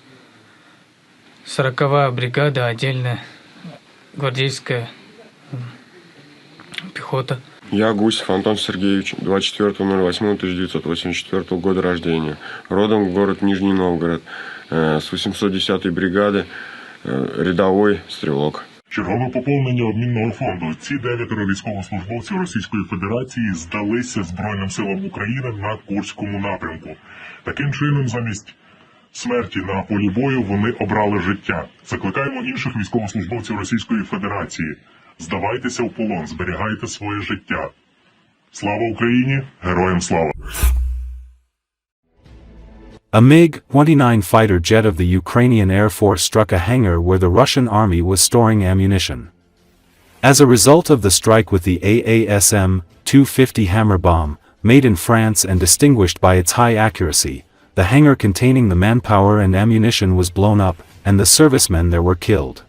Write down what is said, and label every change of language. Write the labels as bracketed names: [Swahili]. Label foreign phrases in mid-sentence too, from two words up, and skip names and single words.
[Russian] 40-я бригада, отдельная гвардейская пехота. Я Гусев Антон Сергеевич, 24.08.1984 года рождения. Родом город Нижний Новгород, с 810-й бригады, рядовой стрілок. [Ukrainian] Чергове поповнення обмінного фонду. Ці 9 військовослужбовців Російської Федерації здалися Збройним силам України на Курському напрямку. Таким чином, замість смерті на полі бою вони обрали життя. Закликаємо інших військовослужбовців Російської Федерації. Здавайтеся в полон, зберігайте своє життя. Слава Україні! Героям слава! [English] A MiG-29 fighter jet of the Ukrainian Air Force struck a hangar where the Russian army was storing ammunition. As a result of the strike with the AASM-250 Hammer bomb, made in France and distinguished by its high accuracy, the hangar containing the manpower and ammunition was blown up, and the servicemen there were killed.